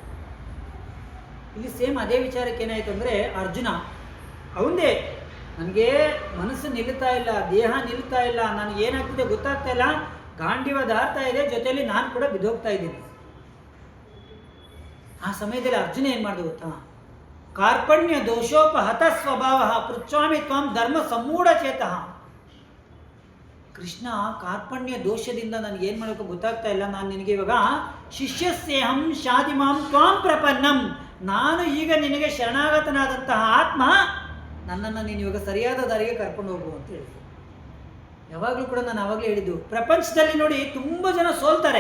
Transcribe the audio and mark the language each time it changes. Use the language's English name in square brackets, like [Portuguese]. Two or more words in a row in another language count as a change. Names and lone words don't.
[Kannada] ಇಲ್ಲಿ ಸೇಮ್ ಅದೇ ವಿಚಾರಕ್ಕೆ ಏನಾಯಿತು ಅಂದರೆ ಅರ್ಜುನ ಅವಂದೇ, ನನಗೆ ಮನಸ್ಸು ನಿಲ್ತಾ ಇಲ್ಲ, ದೇಹ ನಿಲ್ತಾ ಇಲ್ಲ, ನನಗೆ ಏನಾಗ್ತಿದೆ ಗೊತ್ತಾಗ್ತಾ ಇಲ್ಲ, ಗಾಂಡೀವ ದಾರ್ತಾ ಇದೆ, ಜೊತೆಯಲ್ಲಿ ನಾನು ಕೂಡ ಬಿದ್ದೋಗ್ತಾ ಇದ್ದೀನಿ. ಆ ಸಮಯದಲ್ಲಿ ಅರ್ಜುನ ಏನು ಮಾಡಿದೆ ಗೊತ್ತಾ? [Sanskrit] ಕಾರ್ಪಣ್ಯ ದೋಷೋಪಹತ ಸ್ವಭಾವ ಪೃಚ್ಛಾಮಿ ತ್ವಾಂ ಧರ್ಮ ಸಮೂಢ ಚೇತಃ. [Kannada] ಕೃಷ್ಣ, ಕಾರ್ಪಣ್ಯ ದೋಷದಿಂದ ನನಗೆ ಏನು ಮಾಡಬೇಕು ಗೊತ್ತಾಗ್ತಾ ಇಲ್ಲ, ನಾನು ನಿನಗೆ ಇವಾಗ [Sanskrit] ಶಿಷ್ಯಸ್ಯೇಹಂ ಶಾದಿಮಾಂ ತ್ವಾಂ ಪ್ರಪನ್ನಂ, [Kannada] ನಾನು ಈಗ ನಿನಗೆ ಶರಣಾಗತನಾದಂತಹ ಆತ್ಮ, ನನ್ನನ್ನು ನೀನು ಇವಾಗ ಸರಿಯಾದ ದಾರಿಗೆ ಕರ್ಕೊಂಡು ಹೋಗು ಅಂತ ಹೇಳಿದ್ರು. ಯಾವಾಗಲೂ ಕೂಡ ನಾನು ಆವಾಗಲೇ ಹೇಳಿದ್ದು, ಪ್ರಪಂಚದಲ್ಲಿ ನೋಡಿ ತುಂಬ ಜನ ಸೋಲ್ತಾರೆ.